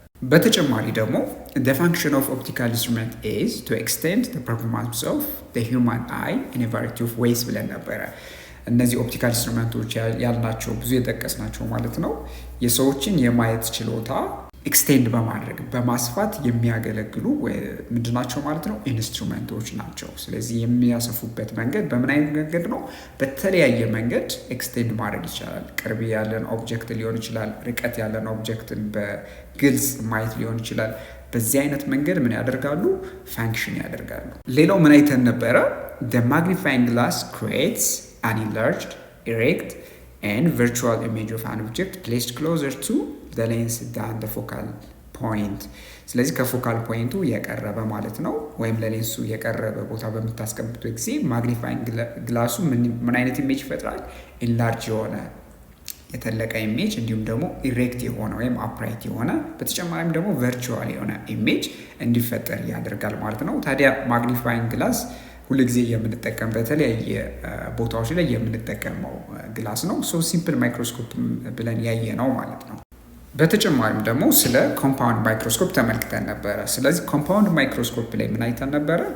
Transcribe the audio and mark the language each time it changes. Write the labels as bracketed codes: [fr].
[am] በተጨማሪ ደግሞ [en] the function of optical instrument is to extend the performance of the human eye in a variety of ways [am] ብለን ነበረ። እነዚህ ኦፕቲካል ኢንስትሩመንቶች ያልናቸው ብዙ የጠቀስናቸው ማለት ነው የሰዎችን የማየት ችሎታ ኤክስቴንድ በማድረግ በማስፋት የሚያገለግሉ ምንድናቸው ማለት ነው ኢንስትሩመንቶች ናቸው። ስለዚህ የሚያሰፉበት መንገድ በምን አይነት መንገድ ነው? በተለያየ መንገድ ኤክስቴንድ ማድረግ ይቻላል። ቅርብ ያለን ኦብጀክት ሊሆን ይችላል፣ ርቀት ያለን ኦብጀክትን በግልጽ ማየት ሊሆን ይችላል። በዚህ አይነት መንገድ ምን ያደርጋሉ? ፋንክሽን ያደርጋሉ። ሌላው ምን አይተን ነበረ? [en] the magnifying glass creates an enlarged, erect and virtual image of an object placed closer to the lens than the focal point። [am] ስለዚህ ከፎካል ፖይንቱ የቀረበ ማለት ነው፣ ወይም ለሌንሱ የቀረበ ቦታ በምታስቀምጡት ጊዜ ማግኒፋይንግ ግላሱ ምን አይነት ኢሜጅ ይፈጥራል? ኢንላርጅ የሆነ የተለቀ ኢሜጅ፣ እንዲሁም ደግሞ ኢሬክት የሆነ ወይም አፕራይት የሆነ በተጨማሪም ደግሞ ቨርቹዋል የሆነ ኢሜጅ እንዲፈጠር ያደርጋል ማለት ነው። ታዲያ ማግኒፋይንግ ግላስ ሁሉ ጊዜ የምንጠቀም በተለያየ ቦታዎች ላይ የምንጠቀመው ግላስ ነው። ሶ ሲምፕል ማይክሮስኮፕ ብለን ያየ ነው ማለት ነው። በተጨማሪም ደግሞ ስለ ኮምፓውንድ ማይክሮስኮፕ ተመልክተን ነበረ። ስለዚህ ኮምፓውንድ ማይክሮስኮፕ ላይ ምን አይተን ነበረ?